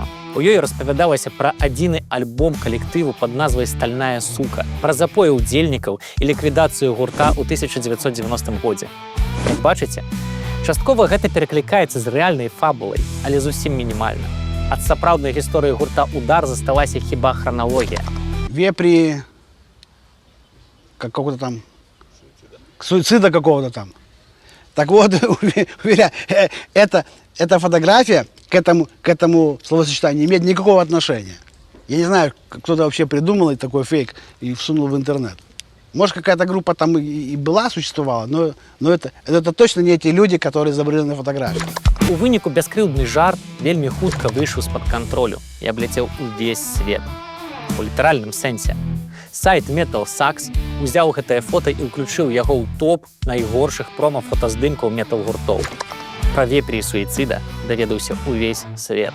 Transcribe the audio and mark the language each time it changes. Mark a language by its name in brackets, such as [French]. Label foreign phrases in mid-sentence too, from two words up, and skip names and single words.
[Belarusian] У ёй распавядалася пра адзіны альбом калектыву пад назвай «Стальная сука», пра запоі ўдзельнікаў і ліквідацыю гурта ў 1990 годзе. Як бачыце, часткова гэта пераклікаецца з рэальнай фабулай, але зусім мінімальна. Ад сапраўднай гісторыі гурта «Удар» засталася хіба храналогія. [Russian] Вепри какого-то там, суицида какого-то там. Так вот, уверяю, эта фотография к этому словосочетанию не имеет никакого отношения. Я не знаю, кто-то вообще придумал такой фейк и всунул в интернет. Может, какая-то группа там и была, существовала, но это точно не эти люди, которые изображены на фотографии. [Belarusian] У выніку бяскрыўдны жарт вельмі хутка выйшаў з-пад кантролю і абляцеў увесь свет. У літаральным сэнсе. Сайт Metal Sucks узяў гэтае фота і ўключыў яго ў топ найгоршых прома-фотаздымкаў метал-гуртоў. Пра вепрі і суіцыда даведаўся ўвесь свет.